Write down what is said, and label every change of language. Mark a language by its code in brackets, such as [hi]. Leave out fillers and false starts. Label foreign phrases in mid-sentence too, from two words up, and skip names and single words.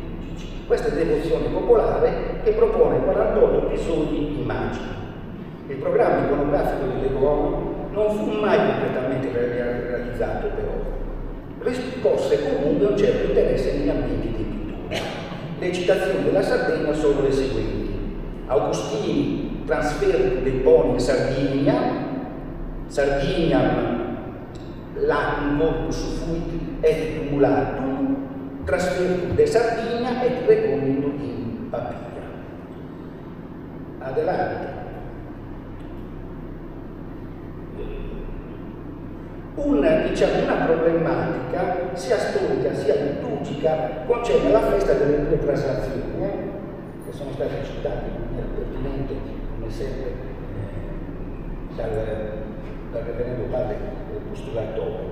[it] Questa è devozione popolare che propone 48 episodi immagini. Il programma iconografico di Le Grand non fu mai completamente realizzato, però riscosse comunque un certo interesse negli ambienti di pittura. Le citazioni della Sardegna sono le seguenti: [la] Augustini trasferit dei poni in Sardinia, Sardiniam lacum corpus fuit et tumulatum, trasferit de Sardinia et recondito in Papia. [it] Adelante. Una problematica sia storica sia liturgica concerne la festa delle due traslazioni, che sono state citate in maniera pertinente, come sempre, dal reverendo padre postulatore.